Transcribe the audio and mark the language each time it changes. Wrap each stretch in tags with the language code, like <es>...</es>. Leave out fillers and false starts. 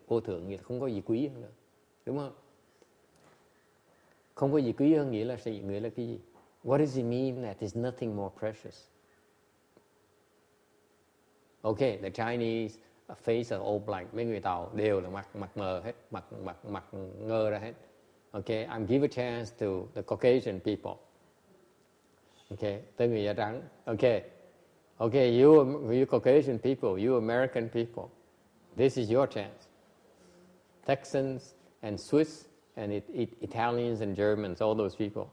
<vi>Vô thường nghĩa là không có gì quý hơn nữa. Đúng không? Không có gì quý hơn nghĩa là gì? Nghĩa là cái gì?</vi> <en>What does it mean that there's nothing more precious? Okay, the Chinese face are all blank.</en> <vi>Mấy người Tàu đều là mặt mờ hết, mặt ngơ ra hết.</vi> <en>Okay, I'm give a chance to the Caucasian people. Okay,</en> <vi>tới người da trắng.</vi> <en>Okay, you Caucasian people, you American people. This is your chance. Texans and Swiss and Italians and Germans, all those people.</en>